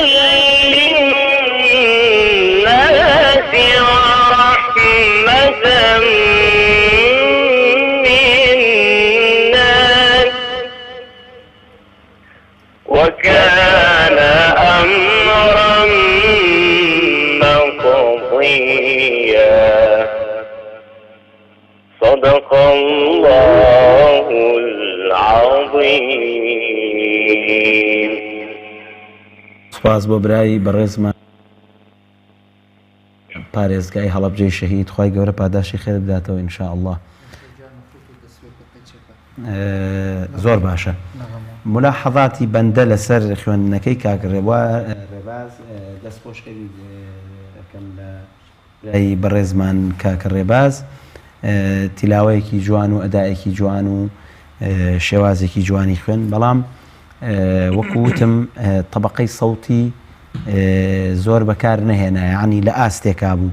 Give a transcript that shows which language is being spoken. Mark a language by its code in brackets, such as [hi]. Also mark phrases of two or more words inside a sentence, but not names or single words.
[ar] للناس ورحمة منا وكان أمرا مقضيا صدق الله العظيم. [ckb] سپاس بۆ برایی بەڕێزمان پارێزگای هەڵەبجەی شەهید خوای گەورە پاداشی خێر بداتەوە ئینشاءالله. زۆر باشە. ملاحەظاتی بەندە لەسەر خوێندنەکەی کاک ڕێباز دەستپۆشکەوی ئەەکەم لە برایی بەڕێزمان کاک ڕێباز تیلاوەیەکی جوان و ئەدایەکی جوان و شێوازێکی جوانی خوێن بەڵام وەکو وتم طبقەی سەوتی زۆر بەکار نەهێنا یعنی لە ئاستێکا بوو.